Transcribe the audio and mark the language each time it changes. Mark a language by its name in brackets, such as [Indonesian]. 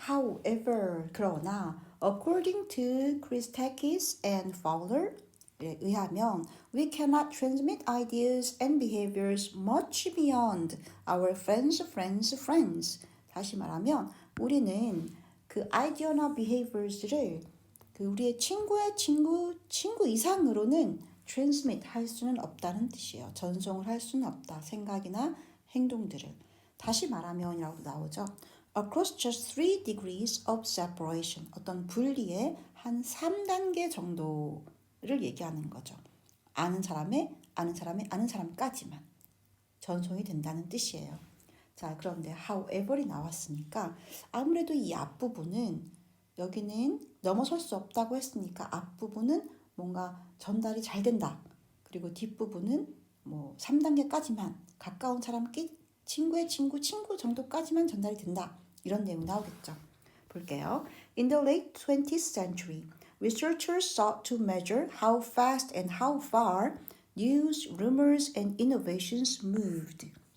[English] However, [Korean] 그러나 [English] according to Christakis and Fowler에 의하면 we cannot transmit ideas and behaviors much beyond our friends. [Korean] 다시 말하면 우리는 그 아이디어나 behaviors를 그 우리의 친구의 친구 이상으로는 transmit 할 수는 없다는 뜻이에요. 전송을 할 수는 없다. 생각이나 행동들을. 다시 말하면이라고 나오죠. [English] Across just 3 degrees of separation. [Korean] 어떤 분리의 한 3단계 정도를 얘기하는 거죠. 아는 사람까지만 전송이 된다는 뜻이에요. 자, 그런데 however이 나왔으니까 아무래도 이 앞부분은 여기는 넘어설 수 없다고 했으니까 앞부분은 뭔가 전달이 잘 된다. 그리고 뒷부분은 3단계까지만 가까운 사람 친구의 친구 정도까지만 전달이 된다. 이런 내용 나오겠죠. 볼게요. [English] In the late 20th century, researchers sought to measure how fast and how far news, rumors, and innovations moved.